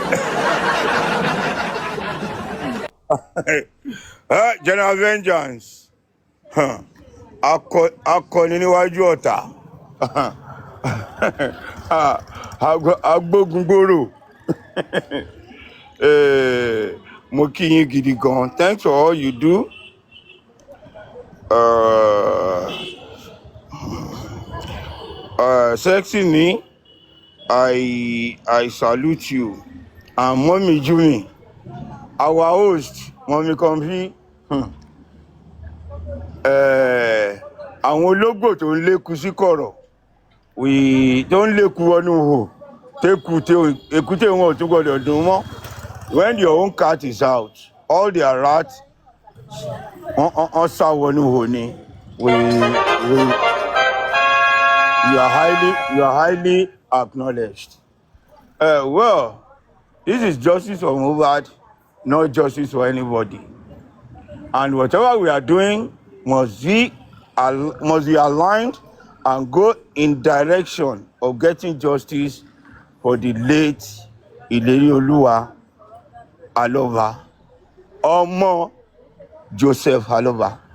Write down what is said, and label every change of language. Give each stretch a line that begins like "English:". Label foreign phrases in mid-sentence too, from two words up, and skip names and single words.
English: General Vengeance.
Yoruba: Akọni níwájú ọ̀tá. Agbógungbòrò. Mo kí yín gidi gan.
English: Thanks for all you do. Sexy me. I salute you. And Mommy Jumi, our host, Mommy Comfy.
Yoruba: Àwọn ológbò tó ń lékú sí kọ̀rọ̀, tó ń lékú wọnú hò, èkúté wọn ò tún gbọdọ̀ dùn mọ́.
English: When your own cat is out, all their rats on
Yoruba: sá wọnú hò ni.
English: You are highly acknowledged. Well, this is justice for Mohbad, not justice for anybody. And whatever we are doing must be aligned and go in direction of getting justice for the late Ilerioluwa Aloba, Ọmọ Joseph Aloba.